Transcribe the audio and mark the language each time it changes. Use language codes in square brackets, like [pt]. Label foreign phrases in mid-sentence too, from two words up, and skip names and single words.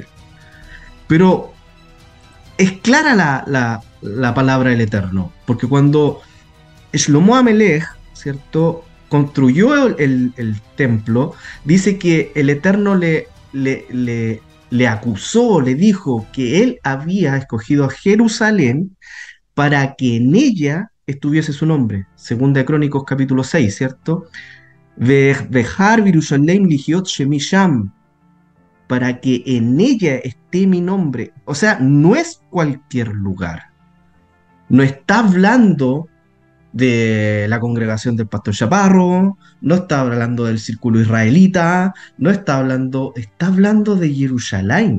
[es] Pero es clara la palabra del Eterno, porque cuando Shlomo Amelech, ¿cierto?, construyó el templo, dice que el Eterno le acusó, le dijo que él había escogido a Jerusalén para que en ella estuviese su nombre. Segunda de Crónicos capítulo 6, ¿cierto? [he] ואבחר ירושלים להיות שמי שם, [es] para que en ella esté mi nombre. O sea, no es cualquier lugar. No está hablando de la congregación del pastor Chaparro, no está hablando del círculo israelita, está hablando de Jerusalén.